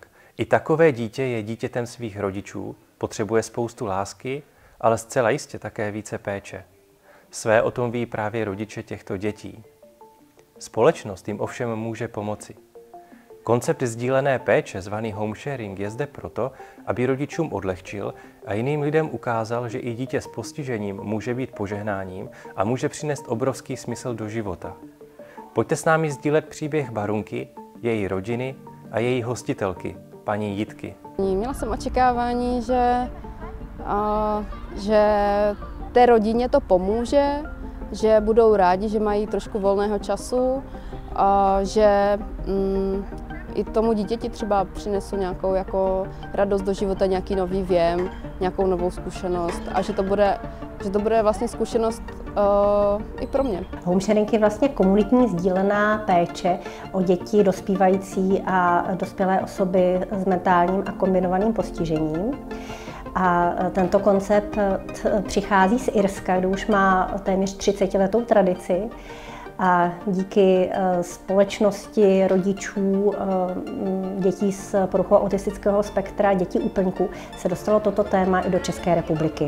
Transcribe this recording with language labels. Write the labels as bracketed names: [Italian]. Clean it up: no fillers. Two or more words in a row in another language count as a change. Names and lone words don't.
[Czech] I takové dítě je dítětem svých rodičů, potřebuje spoustu lásky, ale zcela jistě také více péče. Své o tom ví právě rodiče těchto dětí. Společnost jim ovšem může pomoci. Koncept sdílené péče, zvaný [English] home sharing, [Czech] je zde proto, aby rodičům odlehčil a jiným lidem ukázal, že i dítě s postižením může být požehnáním a může přinést obrovský smysl do života. Pojďte s námi sdílet příběh Barunky, její rodiny a její hostitelky, paní Jitky. Měla jsem očekávání, že té rodině to pomůže, že budou rádi, že mají trošku volného času, že i tomu dítěti třeba přinesu nějakou jako radost do života, nějaký nový věm, nějakou novou zkušenost a že to bude vlastně zkušenost i pro mě. [English] Home sharing [Czech] je vlastně komunitní sdílená péče o děti, dospívající a dospělé osoby s mentálním a kombinovaným postižením. A tento koncept přichází z Irska, kde už má téměř 30letou tradici. A díky společnosti rodičů dětí s poruchou autistického spektra, dětí úplňků, se dostalo toto téma i do České republiky.